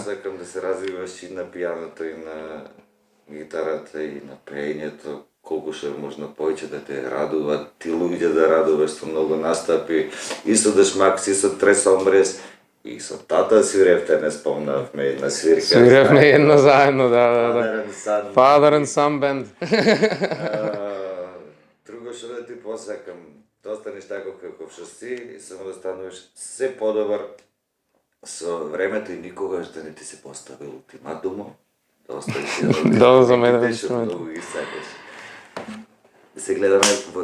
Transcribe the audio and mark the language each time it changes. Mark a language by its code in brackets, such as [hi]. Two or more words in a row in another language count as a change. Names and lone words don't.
[mk] Посакам да се развиваш и на пијаното, и на гитарата, и на пеењето, колку што е можно повеќе да те радува, ти луѓе да радуваш со многу настапи, и со Дешмакс, и со Трес Омбрес, и со тата свиревте, не спомнавме една свирка. Свиревме едно заедно, да. Father and Son. Father and Son Band. Друго што да ти посакам, да останеш тако како што си и само да стануваш се подобар со времето и никогаш да не ти се постави ултиматумот, да останеш еден Да, за мене што инструмент. многу ги сакаш. Да се гледаме во